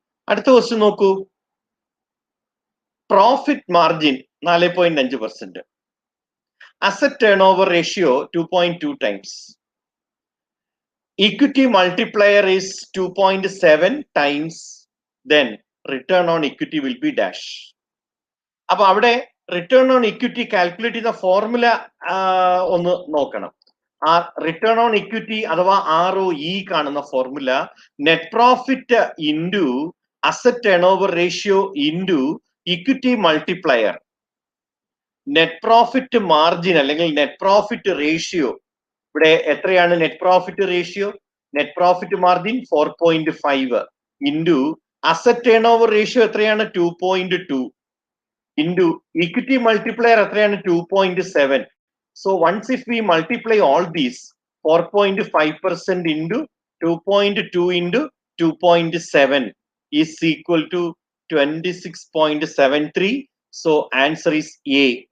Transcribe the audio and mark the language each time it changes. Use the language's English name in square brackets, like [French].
[Malayalam] അടുത്ത ക്വസ്റ്റ്യൻ നോക്കൂ. [English] Profit margin 4.5%. Asset turnover ratio 2.2 times. Equity multiplier is 2.7 times. Then return on equity will be dash. [Malayalam] അപ്പൊ അവിടെ return on equity calculate ചെയ്യുന്ന formula ഒന്ന് നോക്കണം. ആ റിട്ടേൺ ഓൺ ഇക്വിറ്റി അഥവാ ROE കാണുന്ന formula net profit into asset turn over ratio into equity multiplier. Net profit margin അല്ലെങ്കിൽ net profit ratio ഇവിടെ എത്രയാണ്? Net profit ratio, net profit margin 4.5 into asset turn over ratio എത്രയാണ്? 2.2 into equity multiplier എത്രയാണ്? 2.7. [English] So once if we multiply all these, 4.5% into 2.2 into 2.7 is equal to 26.73. So answer is A.